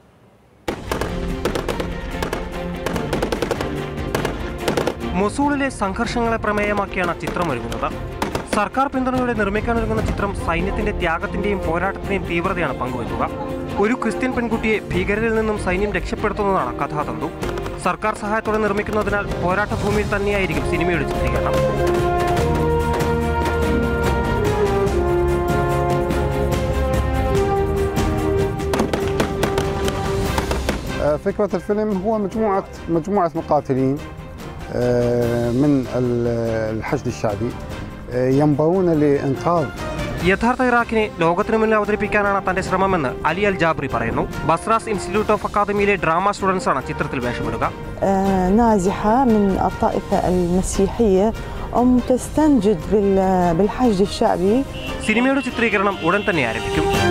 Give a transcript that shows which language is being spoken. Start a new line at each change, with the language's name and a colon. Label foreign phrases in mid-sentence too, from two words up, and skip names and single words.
Malayalam: മൊസൂളിലെ സംഘർഷങ്ങളെ പ്രമേയമാക്കിയാണ് ചിത്രമൊരുങ്ങുന്നത്. സർക്കാർ പിന്തുണയോടെ നിർമ്മിക്കാനൊരുങ്ങുന്ന ചിത്രം സൈന്യത്തിന്റെ ത്യാഗത്തിന്റെയും പോരാട്ടത്തിന്റെയും തീവ്രതയാണ് പങ്കുവയ്ക്കുക. ഒരു ക്രിസ്ത്യൻ പെൺകുട്ടിയെ ഭീകരരിൽ നിന്നും സൈന്യം രക്ഷപ്പെടുത്തുന്നതാണ് കഥാതന്തു. സർക്കാർ സഹായത്തോടെ നിർമ്മിക്കുന്നതിനാൽ പോരാട്ട ഭൂമിയിൽ തന്നെയായിരിക്കും സിനിമയുടെ ചിത്രീകരണം.
Arabic: فكرة الفيلم هو مجموعة مقاتلين من الحشد الشعبي ينبغون لإنقاذ.
Malayalam: യഥാർത്ഥ ഇറാഖിനെ ലോകത്തിനു മുന്നിൽ അവതരിപ്പിക്കാനാണ് തന്റെ ശ്രമമെന്ന് അലി അൽ ജാബ്രി പറയുന്നു. ബസ്രാസ് ഇൻസ്റ്റിറ്റ്യൂട്ട് ഓഫ് അക്കാദമിയിലെ
English: drama students
Malayalam: ആണ് ചിത്രത്തിൽ വേഷമിടുക.
Arabic: نازحة من الطائفة المسيحية تستنجد بالحشد الشعبي.
Malayalam: സിനിമയുടെ ചിത്രീകരണം ഉടൻ തന്നെ ആരംഭിക്കും.